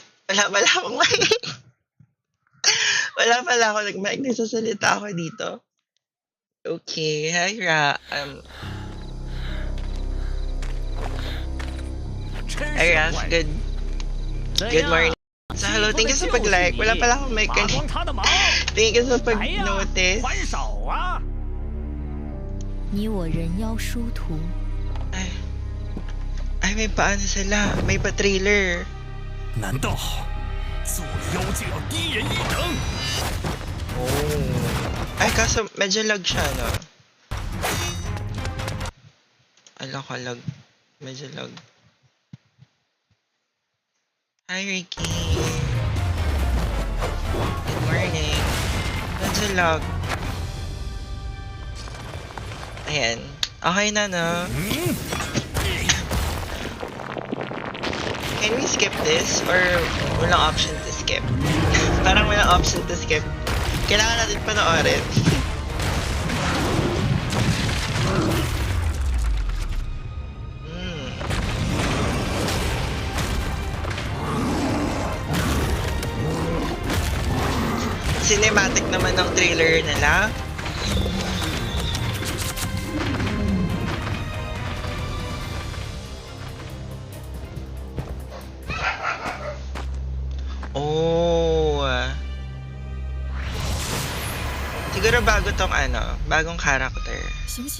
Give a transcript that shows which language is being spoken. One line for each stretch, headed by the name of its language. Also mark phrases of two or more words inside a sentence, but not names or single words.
Filipino: Wala pala akong mic. Wala pala ako nag-mic. Nagsasalita ako dito. Okay. Hi, Hi, Raf.
English: Good morning. So, hello. Thank you
Filipino: sa pag-like. Wala pala akong mic kanina.
English: Thank you
Filipino: sa pag-notice.
Chinese: 你我人妖殊途。
Filipino: Ay, may paano sila. May pa-trailer.
Chinese: 难道做妖就要低人一等？ Oh.
Filipino: Ay, kaso medyo lag siya, no? Ala ko, lag. Medyo lag. Hi, Ricky.
English: Good morning.
Filipino: Medyo lag. Ayan. Okay na, no?
English: Can we skip this?
Filipino: Or walang
English: option to skip?
Filipino: Parang walang
English: option to skip.
Filipino: Kailangan natin panoorin. Cinematic naman ng trailer nila. Oh. Siguro bago tong bagong character.
Chinese: 醒醒！